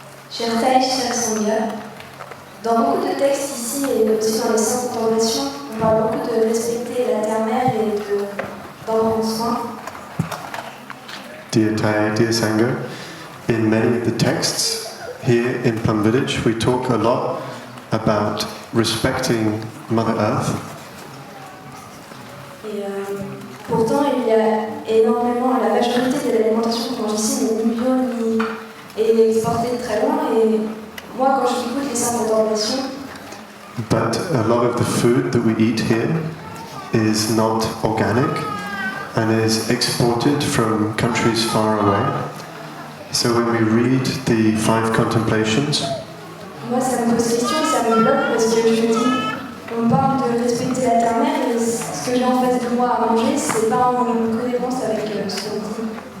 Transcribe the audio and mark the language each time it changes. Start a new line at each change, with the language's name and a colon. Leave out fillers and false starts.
French: Cher Thay, cher Sangha, dans beaucoup de textes ici et aussi dans les cinq contemplations, on parle beaucoup de respecter la terre-mère et d'en prendre soin.
English: Dear Thay, dear Sangha, in many of the texts here in Plum Village, we talk a lot about respecting Mother Earth.
French: Et pourtant, il y a énormément, la majorité de l'alimentation qu'on mange ici n'est ni bio ni est exportée de très loin. Et moi, quand j'écoute les cinq contemplations,
English: But a lot of the food that we eat here is not organic and is exported from countries far away. So when we read the five contemplations,
French: moi, ça me pose question, ça me bloque parce que je me dis, on parle de respecter la terre-mère et ce que j'ai en face de moi à manger, c'est pas en cohérence avec ce qu'on dit.